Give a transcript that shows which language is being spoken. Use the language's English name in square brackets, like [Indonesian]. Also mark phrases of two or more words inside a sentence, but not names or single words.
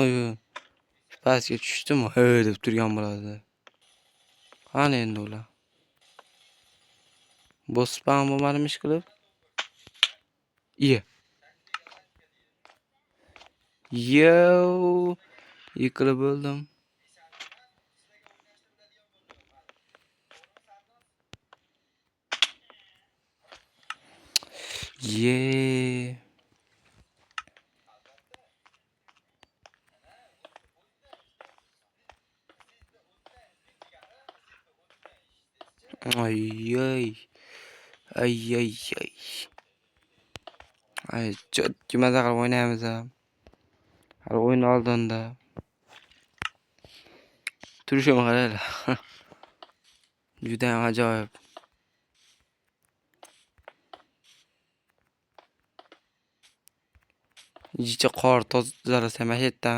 [Uzbek] Pastga tushdim, deb turgan bo'ladi. Qani endi ular? Bospan bo'lmadimi ish qilib? Iye. Yo, yiqilib o'ldim. Ye. Ay ay. Ay ay ay. Ay, maza qilib o'ynaymiz ham. Hali o'yin oldinda. Turishim qaraylar. Juda ham ajoyib. Ichicha qor tozalasam mashetdan.